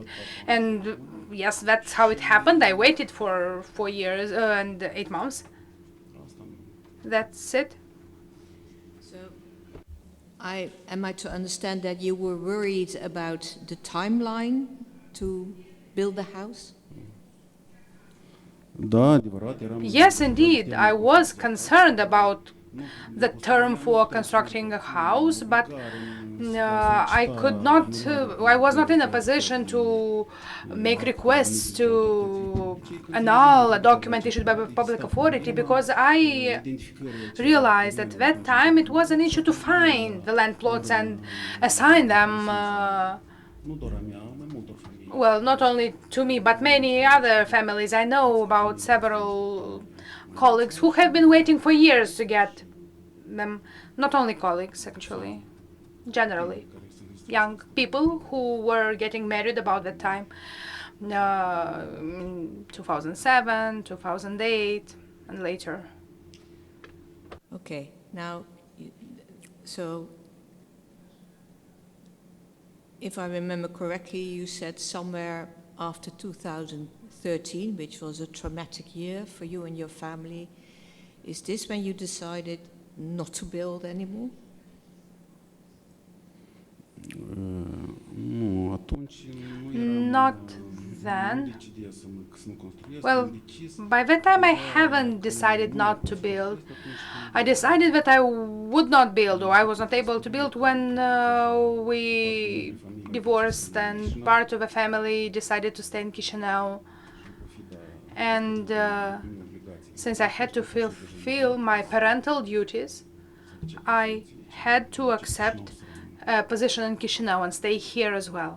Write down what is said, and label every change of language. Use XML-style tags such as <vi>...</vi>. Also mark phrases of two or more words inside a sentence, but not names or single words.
<en>And yes, that's how it happened. I waited for 4 years and 8 months. That's it. So, am I to understand that you were worried about the timeline to build the house?</en> <ro>Da, adevărat, eram...</ro> <en>Yes, indeed, I was concerned about the term for constructing a house, but I was not in a position to make requests to annul a document issued by a public authority because I realized at that time it was an issue to find the land plots and assign them,</en> <ro>Nu doar a mea, mai multor familii.</ro> <en>well, not only to me, but many other families. I know about several colleagues who have been waiting for years to get them. Not only colleagues, actually, generally. Young people who were getting married about that time, 2007, 2008, and later. Okay, now, so if I remember correctly, you said somewhere after 2013, which was a traumatic year for you and your family. Is this when you decided not to build anymore?</en> <ro>Nu, atunci nu eram...</ro> <en>Not then.</en> <ro>Nu decidea să nu construiesc,</ro> <en>Well,</en> <ro>am decis...</ro> <en>by that time I haven't decided not to build. I decided that I would not build, or I was not able to build when we divorced and part of the family decided to stay in Chișinău. And since I had to fulfill my parental duties, I had to accept a position in Chișinău and stay here as well.</en>